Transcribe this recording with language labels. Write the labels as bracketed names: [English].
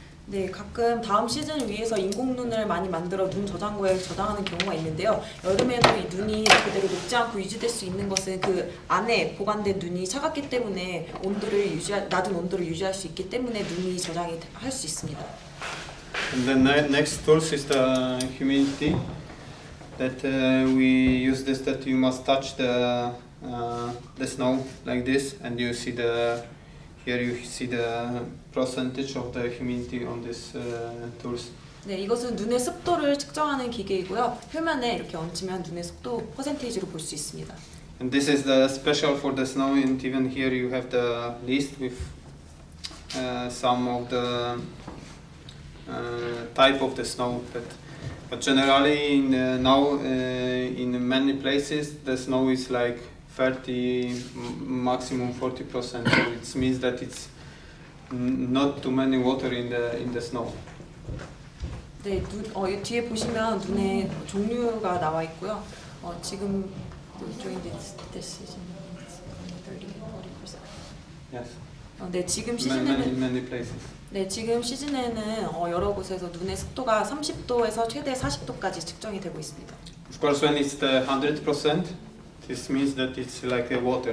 [Korean] 네, 가끔 다음 시즌을 위해서 인공 눈을 많이 만들어 눈 저장고에 저장하는 경우가 있는데요. 여름에도 이 눈이 그대로 녹지 않고 유지될 수 있는 것은 그 안에 보관된 눈이 차갑기 때문에 낮은 온도를 유지할 수 있기 때문에 눈이 저장이 할 수 있습니다. [English] And the next tools is the humidity. That we use this. That you must touch the snow like this, and you see here you see the percentage of the humidity on these tools. [Korean] 네, 이것은 눈의 습도를 측정하는 기계이고요. 표면에 이렇게 얹으면 눈의 습도 퍼센테이지로 볼 수 있습니다. [English] And this is the special for the snow, and even here you have the list with some of the type of the snow. But generally now in many places the snow is like 30, maximum 40%. So it means that it's not too many water in the snow. [Korean] 네, 이 뒤에 보시면 눈의 종류가 나와 있고요. 지금 [English] during this season 30-40%. Yes. [Korean] 네, 지금 시즌에는 [English] many places. [Korean] 네, 지금 시즌에는 여러 곳에서 눈의 습도가 30도에서 최대 40도까지 측정이 되고 있습니다. [English] Of course, when it's the 100%, this means that it's like a water.